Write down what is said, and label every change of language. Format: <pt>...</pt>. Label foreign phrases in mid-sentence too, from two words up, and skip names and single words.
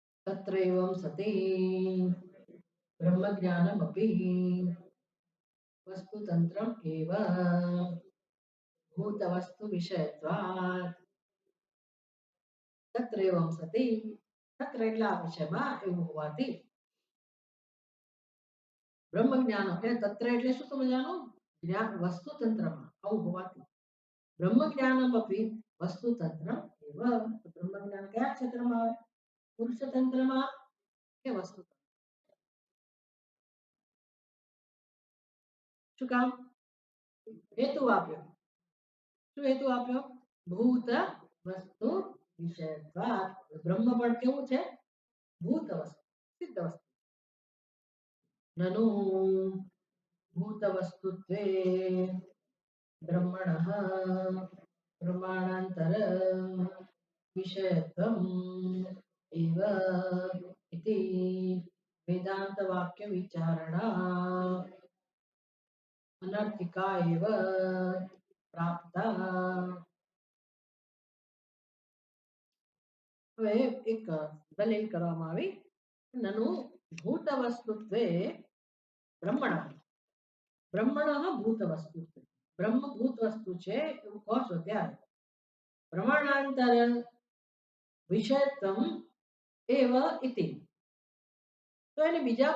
<sa>तत्रैवं सति ब्रह्मज्ञानमपि वस्तुतन्त्रम् एव भूतवस्तुविषयत्वात् तत्रैवं सति तत्र</sa> <gu>એટલા વિષયમાં એવું હોવાથી બ્રહ્મજ્ઞાન એટલે તત્ર એટલે શું સમજવાનું જ્ઞાન વસ્તુતંત્રમાં આવું હોવાથી</gu> <sa>બ્રહ્મજ્ઞાનમપી વસ્તુતંત્રમ એવ</sa> <gu>બ્રહ્મજ્ઞાન કયા ક્ષેત્રમાં આવે પુરુષતંત્રમાં કે વસ્તુ શું કામ હેતુ આપ્યો શું હેતુ આપ્યો</gu> <sa>ભૂત વસ્તુ વિષયત્વાत्</sa> <gu>બ્રહ્મ પણ કેવું છે</gu> <sa>ભૂત વસ્તુ સિદ્ધ વસ્તુ નનુ ભૂત વસ્તુત્વે ब्रह्मणः प्रमाणान्तर विषयत्वम् एव इति वेदान्तवाक्यविचारणा अनर्थिका एव प्राप्ता</sa> <gu>હવે એક દલીલ કરવામાં આવી</gu> <sa>નનુ ભૂતવસ્તુત્વે બ્રહ્મણ બ્રહ્મણઃ ભૂતવસ્તુત્વે</sa> <gu>બ્રહ્મ ભૂત વસ્તુ છે એવું કહો છો ત્યારે</gu> <sa>પ્રમાણાંતર વિષયત્વમ એવ ઇતિ</sa> <gu>તો એને બીજા</gu>